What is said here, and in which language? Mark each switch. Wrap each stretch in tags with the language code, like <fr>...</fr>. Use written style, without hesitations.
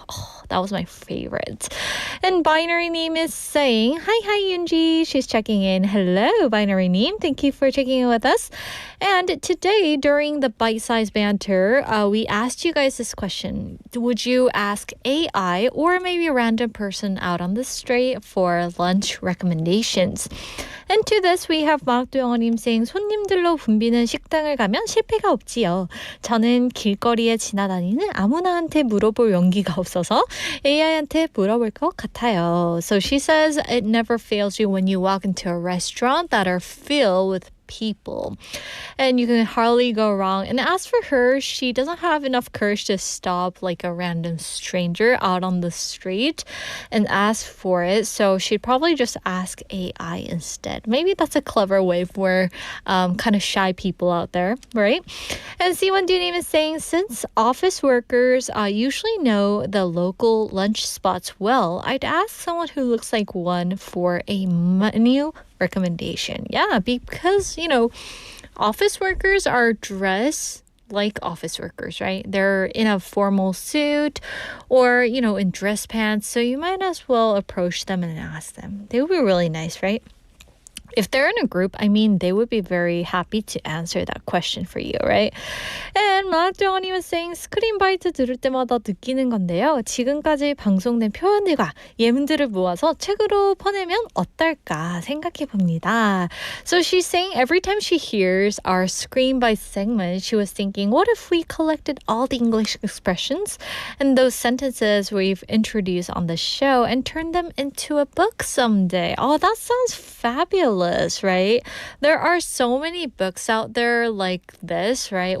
<en>Oh, that was my favorite. And Binary Name is saying, hi Yoonji. She's checking in. Hello, Binary Name. Thank you for checking in with us. And today, during the bite-sized banter, we asked you guys this question. Would you ask AI or maybe a random person out on the street for lunch recommendations? And to this, we have 막두영어님 saying,</en> <ko>손님들로 붐비는 식당을 가면 실패가 없지요. 저는 길거리에 지나다니는 아무나한테 물어볼 용기가 없어서 AI한테 물어볼 것 같아요. 같아요.</ko> <en>So she says it never fails you when you walk into a restaurant that are filled with people. And you can hardly go wrong. And as for her, she doesn't have enough courage to stop like a random stranger out on the street and ask for it. So she'd probably just ask AI instead. Maybe that's a clever way for kind of shy people out there, right? And C1 Dunim is saying, since office workers usually know the local lunch spots well, I'd ask someone who looks like one for a menu recommendation. Yeah, because, you know, office workers are dressed like office workers, right? They're in a formal suit or, you know, in dress pants. So you might as well approach them and ask them. They would be really nice, right? If they're in a group, I mean, they would be very happy to answer that question for you, right? And 마트원이 was saying,</en> <ko>스크린 바이트 들을 때마다 느끼는 건데요. 지금까지 방송된 표현들과 예문들을 모아서 책으로 퍼내면 어떨까 생각해 봅니다.</ko> <en>So she's saying every time she hears our Screen Bite segment, she was thinking, what if we collected all the English expressions and those sentences we've introduced on the show and turned them into a book someday? Oh, that sounds fabulous. Right? There are so many books out there like this, right?</en>